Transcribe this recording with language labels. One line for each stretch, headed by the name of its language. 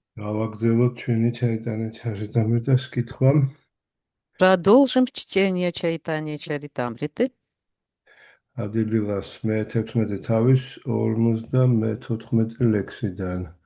Georgian: Გავაგრძელოთ ჩვენი Чайтанья Чаритамритას კითხვა.
Russian: Продолжим чтение Чайтанья Чаритамриты.
Georgian: ადილილას მე-16 თავის 54 ლექსიდან.